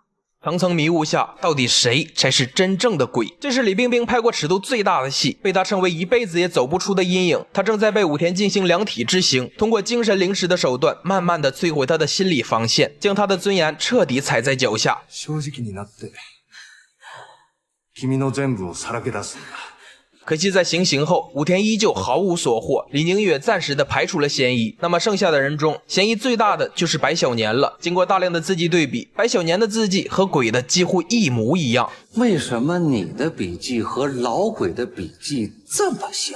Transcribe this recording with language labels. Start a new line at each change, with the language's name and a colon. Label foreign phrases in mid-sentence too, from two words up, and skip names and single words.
Chinese: 层层迷雾下，到底谁才是真正的鬼？这是李冰冰拍过尺度最大的戏，被她称为一辈子也走不出的阴影。她正在被武田进行量体之刑，通过精神凌迟的手段，慢慢的摧毁她的心理防线，将她的尊严彻底踩在脚下。
Japanese: 正直になって君の全部をさらけ出すんだ。
Chinese: 可惜在行刑后，武田依旧毫无所获，李宁玉暂时的排除了嫌疑。那么剩下的人中，嫌疑最大的就是白小年了。经过大量的字迹对比，白小年的字迹和鬼的几乎一模一样。为什么你的笔记和老鬼的笔记这么像？